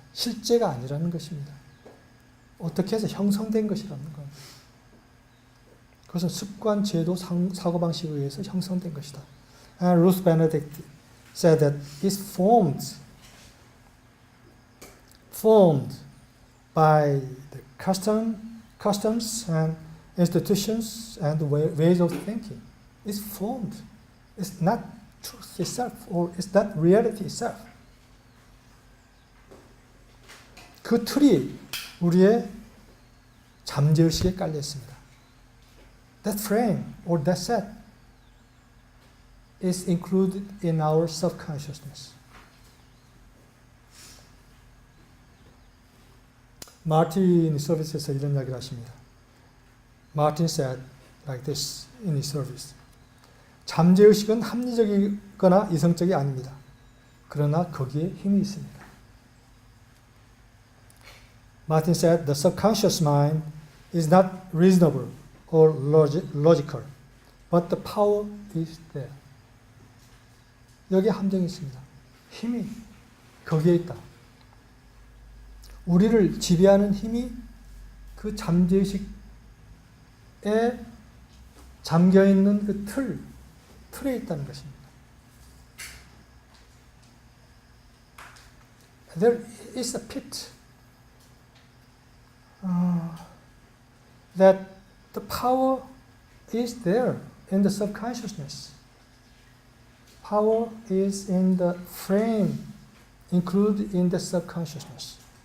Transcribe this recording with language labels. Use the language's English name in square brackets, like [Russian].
[Korean] 실제가 아니라는 것입니다. 어떻게 해서 형성된 것이라는 겁니다. 그것은 습관, 제도, 사고방식에 의해서 형성된 것이다. [English] And Ruth Benedict said that it's formed by the customs and institutions and ways of thinking. It's formed. It's not truth itself, or it's not reality itself. [Korean] 그 틀이 우리의 잠재의식에 깔려 있습니다. [English] That frame or that set is included in our subconsciousness. [Korean] 마틴이 서비스에서 이런 이야기를 하십니다. [English] Martin said like this in his service. [Korean] 잠재의식은 합리적이거나 이성적이 아닙니다. 그러나 거기에 힘이 있습니다. [English] Martin said the subconscious mind is not reasonable or logical, but the power is there. [Korean] 여기에 함정이 있습니다. 힘이 거기에 있다. 우리를 지배하는 힘이 그 잠재의식에 잠겨있는 그 틀에 있다는 것입니다. [English] There is a pit that the power is there in the subconsciousness. Power is in the frame included in the subconsciousness.